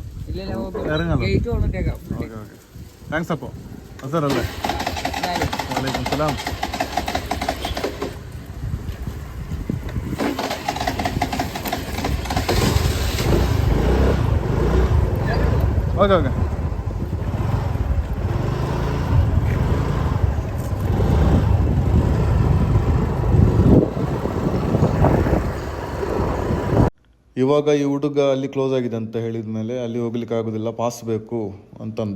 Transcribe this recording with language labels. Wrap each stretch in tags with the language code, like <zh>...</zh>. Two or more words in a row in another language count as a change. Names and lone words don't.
<ml>ഇറങ്ങാം, ഗേറ്റ് തുറന്നിട്ടേക്കാം. താങ്ക്സ്. അപ്പോ അസർ അല്ലേ?</ml> <ar>وعليكم السلام.</ar> <ml>ഓക്കെ.</ml> <kn>ಇವಾಗ ಈ ಹುಡುಗ ಅಲ್ಲಿ ಕ್ಲೋಸ್ ಆಗಿದೆ ಅಂತ ಹೇಳಿದ ಮೇಲೆ ಅಲ್ಲಿ ಹೋಗ್ಲಿಕ್ಕೆ ಆಗೋದಿಲ್ಲ, ಪಾಸ್ ಬೇಕು ಅಂತಂದ.</kn>